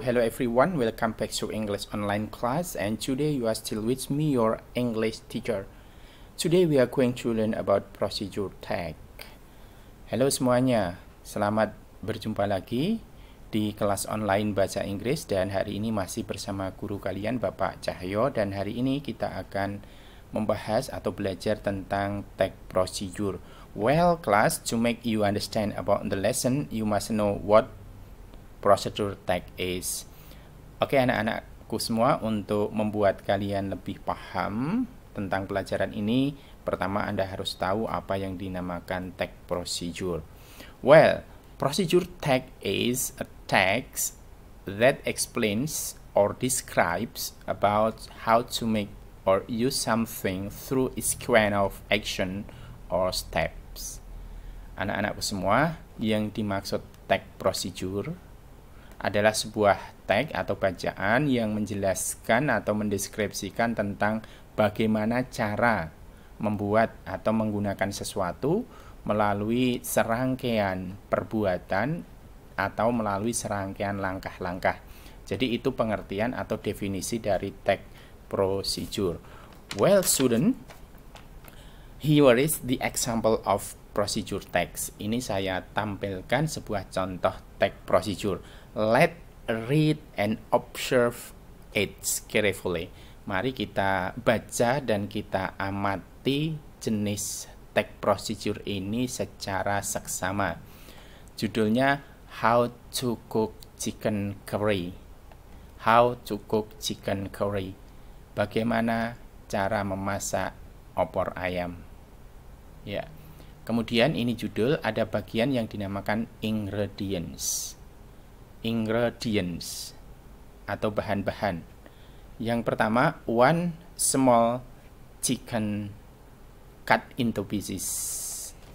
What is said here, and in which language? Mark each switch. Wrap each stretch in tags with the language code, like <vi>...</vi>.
<en>Hello everyone, welcome back to English online class, and today you are still with me, your English teacher. Today we are going to learn about procedure tag.</en> <id>Halo semuanya, selamat berjumpa lagi di kelas online bahasa Inggris, dan hari ini masih bersama guru kalian Bapak Cahyo, dan hari ini kita akan membahas atau belajar tentang tag procedure.</id> <en>Well, class, to make you understand about the lesson, you must know what procedure tag is.</en> <id>Oke, anak-anakku semua, untuk membuat kalian lebih paham tentang pelajaran ini, pertama Anda harus tahu apa yang dinamakan tag procedure.</id> <en>Well, procedure tag is a text that explains or describes about how to make or use something through its kind of action or steps.</en> <id>Anak-anakku semua, yang dimaksud tag procedure adalah sebuah tag atau bacaan yang menjelaskan atau mendeskripsikan tentang bagaimana cara membuat atau menggunakan sesuatu melalui serangkaian perbuatan atau melalui serangkaian langkah-langkah. Jadi itu pengertian atau definisi dari tag procedure.</id> <en>Well, student, here is the example of procedure text.</en> <id>Ini saya tampilkan sebuah contoh tag procedure.</id> <en>Let's read and observe it carefully.</en> <id>Mari kita baca dan kita amati jenis tag procedure ini secara seksama.</id> <en>Judulnya How to Cook Chicken Curry. How to Cook Chicken Curry.</en> <id>Bagaimana cara memasak opor ayam. Ya. Kemudian ini judul, ada bagian yang dinamakan ingredients. Ingredients atau bahan-bahan. Yang pertama,</id> <en>one small chicken cut into pieces.</en>